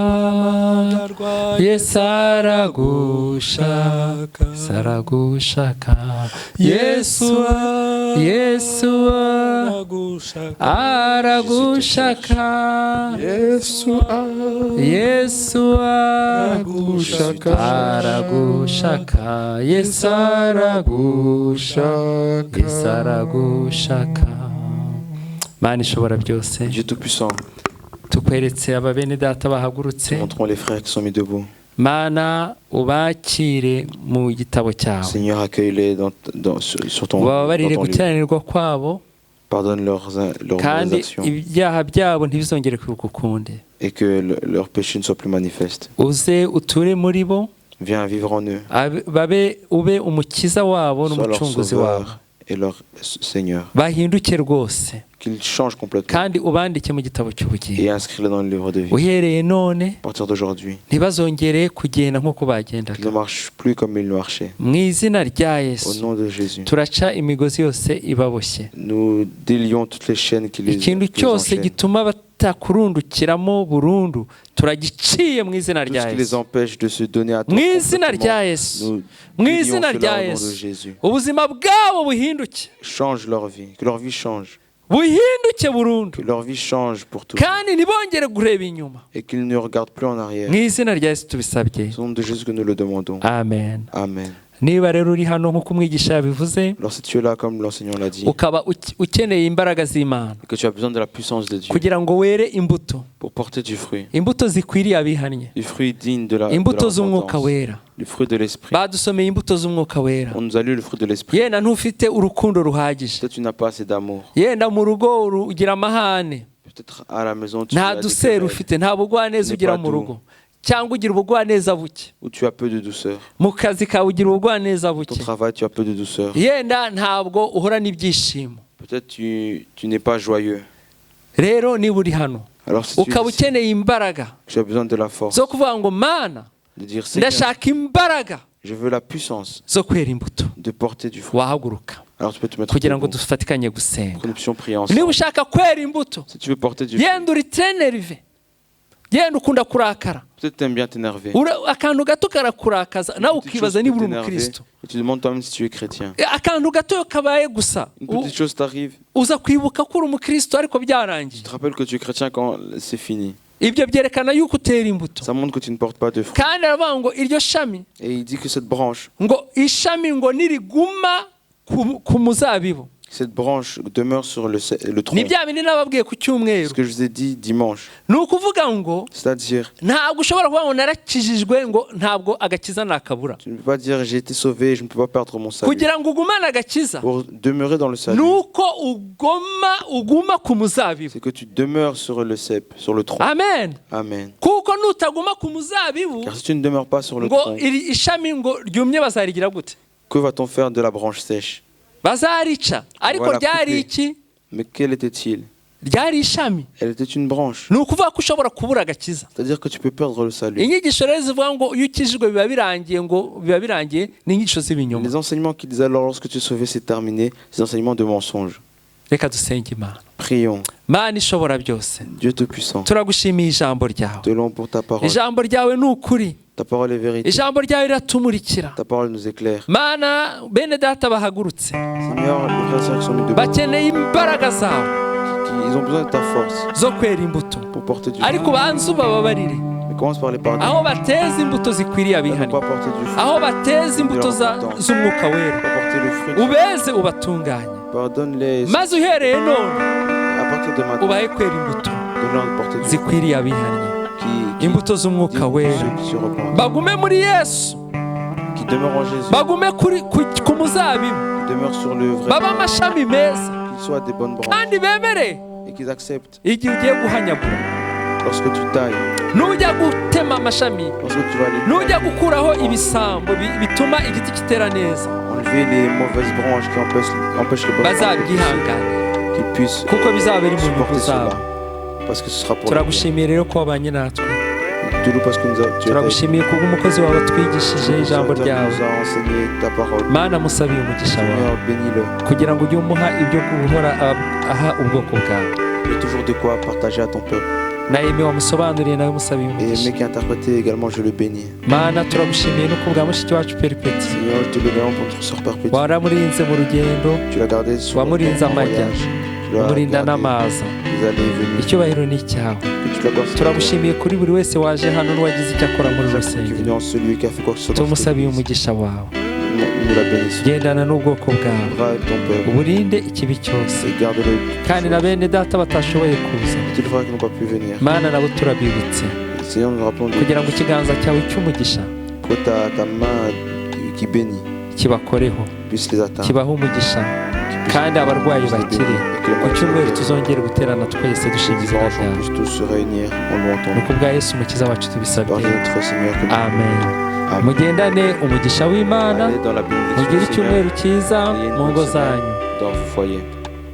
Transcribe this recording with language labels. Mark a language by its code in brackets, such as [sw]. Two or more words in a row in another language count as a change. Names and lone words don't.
[rw] Yesu aragushaka, Yesu aragushaka, Yesu aragushaka, Yesu aragushaka, Yesu aragushaka, Yesu aragushaka. Mana ishobora byose, [fr] Dieu Tout-Puissant, [rw] tukweretse aba bene data bahagurutse, [fr] montrons les frères qui sont mis debout. [rw] Mana ubakire mu gitabo cyawe, [fr] Seigneur, accueille-les sur ton [rw] ubabarire [fr] livre. [rw] gukiranirwa kwabo, [fr] Pardonne leurs [rw] kandi [fr] actions [rw] ibyaha byabo ntibizongere kugukunde. [fr] et que leur péché ne soit plus manifeste. [rw] Uze uture muri bo, [fr] Viens vivre en eux. [rw] ube umukiza wabo [fr] Sois leur [rw] n'umucunguzi wabo, [fr] sauveur et leur Seigneur. [rw] bahinduke rwose, [fr] Qu'ils changent complètement [rw] kandi ubandike mu gitabo cy'ubugingo. [fr] et inscris-les dans le livre de vie. [rw] Uhereye none [fr] À partir d'aujourd'hui, [rw] ntibazongere kugenda nk'uko [fr] qu'ils [rw] bagendaga. [fr] ne marchent plus comme ils marchaient. [rw] Mu izina rya [fr] Au [rw] Yesu [fr] nom de Jésus, [rw] turaca imigozi yose ibaboshye, [fr] nous délions toutes les chaînes qui les [rw] ikintu [fr] qui les [rw] cyose [fr] enchaînent. [rw] gituma batakurundukiramo burundu turagiciye mu izina [fr] Tout [rw] rya [fr] ce qui les [rw] Yesu, [fr] empêche de se donner à toi [rw] mu izina rya [fr] complètement, [rw] Yesu, [fr] nous [rw] mu [fr] délions [rw] izina [fr] cela [rw] rya [fr] au nom de [rw] Yesu, [fr] Jésus. [rw] ubuzima bwabo buhinduke, [fr] Change leur vie, que leur vie change, [rw] buhinduke burundu, [fr] que leur vie change pour tout [rw] kandi ntibongere kureba inyuma. [fr] et qu'ils ne regardent plus en arrière. [rw] Mu izina rya Yesu tubisabye, [fr] C'est au nom de Jésus que nous le demandons. [rw] amen. [fr] Amen. [rw] Niba rero uri hano nk'uko umwigisha yabivuze, [fr] Alors si tu es là comme l'enseignant l'a dit, [rw] ukaba ukeneye imbaraga z'Imana [fr] que tu as besoin de la puissance de Dieu [rw] kugira ngo were imbuto, [fr] pour porter du fruit, [rw] imbuto zikwiriye abihannye, [fr] du fruit digne de la [rw] imbuto z'umwuka [fr] repentance, [rw] wera. [fr] du fruit de l'esprit. [rw] Badusomeye imbuto z'umwuka wera. [fr] On nous a lu le fruit de l'esprit. [rw] Yenda ntufite urukundo ruhagije, [fr] Peut-être tu n'as pas assez d'amour. [rw] yenda mu rugo ugira amahane, [fr] Peut-être à la maison tu [rw] nta [fr] as des [rw] dusera [fr] querelles, [rw] ufite, nta bugwaneza ugira mu rugo, cyangwa ugira ubugwaneza buke, [fr] où tu as peu de douceur. [rw] mu kazi kawe ugira ubugwaneza [fr] Ton [rw] buke, [fr] travail, tu as peu de douceur. [rw] yenda ntabwo uhorana ibyishimo. [fr] Peut-être tu n'es pas joyeux. [rw] Rero niba uri hano [fr] Alors si tu [rw] ukaba ukeneye imbaraga [fr] as besoin de la force, [rw] zo kuvuga ngo Mana [fr] de dire Seigneur, [rw] ndashaka imbaraga [fr] je veux la puissance [rw] zo kwera imbuto, [fr] de porter du fruit. [rw] wahaguruka [fr] Alors tu peux te mettre [rw] kugira ngo [fr] debout. [rw] dufatikanye gusenga. [fr] Pour que nous puissions prier [rw] Niba [fr] ensemble. [rw] ushaka kwera imbuto, [fr] Si tu veux porter du fruit, [rw] yenda uri trenerive, yenda ukunda kurakara, [fr] peut-être tu aimes bien t'énerver. [rw] akantu gato karakurakaza nawe [fr] Une petite [rw] ukibaza [fr] chose [rw] niba [fr] peut [rw] uri [fr] t'énerver, [rw] umukristo. [fr] et tu demandes toi-même si tu es chrétien. [rw] Akantu gato kabaye gusa [fr] Une petite chose t'arrive, [rw] uza kwibuka ko uri umukristo ariko [fr] tu [rw] byarangiye. [fr] te rappelles que tu es chrétien quand c'est fini. [rw] Ibyo byerekana yuko utera imbuto, [fr] Ça montre que tu ne portes pas de fruit. [rw] kandi aravuga ngo iryo shami, [fr] Et il dit que cette branche [rw] ishami ngo niriguma ku muzabibu, [fr] cette branche demeure sur le tronc. [rw] ni bya bindi nababwiye ku [fr] Ce [rw] cyumweru. [fr] que je vous ai dit dimanche. [rw] Ni ukuvuga ngo [fr] C'est-à-dire, [rw] ntabwo ushobora kuvuga ngo narakijijwe ngo ntabwo agakiza nakabura. [fr] tu ne peux pas dire j'ai été sauvé, je ne peux pas perdre mon salut. [rw] Kugira ngo ugumane agakiza, [fr] Pour demeurer dans le salut, [rw] nuko uguma ku muzabibu. [fr] c'est que tu demeures sur le cep, sur le tronc. [rw] Amen. [fr] Amen. [rw] Kuko nutaguma ku muzabibu, [fr] Car si tu ne demeures pas sur le [rw] ngo [fr] tronc, [rw] iri ishami ngo ryumye bazarigira gute? [fr] que va-t-on faire de la branche sèche? [rw] Bazarica. Ariko [fr] Voilà, [rw] ryari [fr] coupé. [rw] iki? [fr] Mais quel était-il? [rw] Ryari ishami. [fr] Elle était une branche. [rw] Ni ukuvuga ko ushobora kubura agakiza. [fr] C'est-à-dire que tu peux perdre le salut. [rw] Inyigisho rero zivuga ngo iyo ukijijwe biba birangiye ni inyigisho z'ibinyoma. [fr] Les enseignements qui disent alors lorsque tu es sauvé, c'est terminé, c'est des enseignements de mensonges. [rw] reka dusenge Imana. [fr] Prions. [rw] Mana ishobora byose, [fr] Dieu Tout-Puissant, [rw] turagushimiye ijambo ryawe. [fr] te louons pour ta parole. [rw] Ijambo ryawe ni ukuri, [fr] Ta parole est vérité. [rw] ijambo ryawe riratumurikira. [fr] Ta parole nous éclaire. [rw] Mana bene data bahagurutse, [fr] Seigneur, les frères et sœurs qui sont mis debout, [rw] bakeneye imbaraga zawe [fr] ils ont besoin de ta force [rw] zo kwera imbuto, [fr] pour porter du fruit. [rw] ariko banze ubababarire [fr] Mais commence par les pardonner. [rw] aho bateza imbuto zikwiriye [fr] Ne [rw] abihannye, [fr] pas porter du fruit. [rw] aho bateza imbuto z'umwuka wera, [fr] Pas porter le fruit. [rw] ubeze ubatunganye, [fr] Pardonne-les [rw] maze uhereye none [fr] à partir de maintenant. [rw] ubahe kwera imbuto [fr] Donne-leur de porter du fruit. [rw] zikwiriye abihannye, [fr] Qui [rw] imbuto z'umwuka wera. [fr] ceux qui se repentent. [rw] Bagume muri Yesu, [fr] Qui demeurent en Jésus. [rw] bagume ku muzabibu, [fr] Qui demeurent sur le vrai. [rw] baba amashami meza, [fr] Qu'ils soient des bonnes branches. [rw] kandi bemere [fr] Et qu'ils acceptent. [rw] igihe ugiye guhanyagura, [fr] Lorsque tu tailles. [rw] nujya gutema amashami, [fr] Lorsque tu vas les [rw] nujya gukuraho ibisambo bituma igiti kitera neza, [fr] enlever les mauvaises branches qui empêchent les bonnes branches [rw] bazabyihangane [fr] qu'ils puissent [rw] kuko bizaba biri mu nyungu [fr] supporter [rw] zabo. [fr] cela. Parce que ce sera pour le bien. [rw] Turagushimiye rero ko wabanye natwe, [fr] Te loue parce que tu es [rw] turagushimiye kubw'umukozi wawe twigishije ijambo ryawe. [fr] nous a enseigné ta parole. [rw] Mana musabiye umugisha wawe [fr] Seigneur, bénis-le. [rw] kugira ngo ujye umuha ibyo guhora aha ubwoko bwawe. [fr] Il y a toujours de quoi partager à ton peuple. [rw] Na Emi wamusobanuriye nawe musabiye [fr] Et [rw] umugisha. [fr] mec qui a interprété également, je le bénis. [rw] Mana turagushimiye no kubwa mushiki wacu Peripeti, [fr] Seigneur, je te le bénis pour notre sœur perpétue. [rw] waramurinze mu rugendo, [fr] Tu l'as gardé sur [rw] wamurinze [fr] ton [rw] amajya, [fr] voyage. Tu l'as [rw] umurinda [fr] gardé [rw] n'amaza. [fr] les allées et venues. [rw] Icyubahiro ni icyawe. [fr] Que tu l'accordes sur [rw] Turagushimiye kuri buri wese waje hano n'uwagize icyo akora muri [fr] chaque fois qui est [rw] rusengero. [fr] venu en celui qui a fait quoi que ce soit. dans cette [rw] Tumusabiye [fr] église. [rw] umugisha wawe, [fr] Nous la bénissons. [rw] gendana n'ubwoko bwawe, [fr] Va avec ton peuple [rw] uburinde ikibi cyose, [fr] et garde-le. [rw] kandi na bene data batashoboye kuza, [fr] Tous les frères qui n'ont pas pu venir. [rw] Mana nabo turabibutse [fr] Seigneur, nous rappelons de [rw] kugira ngo ikiganza cyawe cy'umugisha [fr] que ta main qui bénit [rw] kibakoreho, [fr] puisse les atteindre. [rw] kibahe umugisha, kandi abarwayi bakire. Ku cyumweru tuzongere guterana twese dushima izina [fr] On [rw] ryawe. [fr] puisse tous se réunir en louant ton [rw] Ni [fr] nom. [rw] ku bwa Yesu umukiza wacu [fr] Par [rw] tubisabye, [fr] notre Seigneur que nous [rw] amen. [fr] Amen. [rw] Mugendane umugisha w'Imana, [fr] allez dans la bénédiction [rw] mugire [fr] du Seigneur [rw] icyumweru cyiza mu ngo zanyu. [fr] dans vos foyers.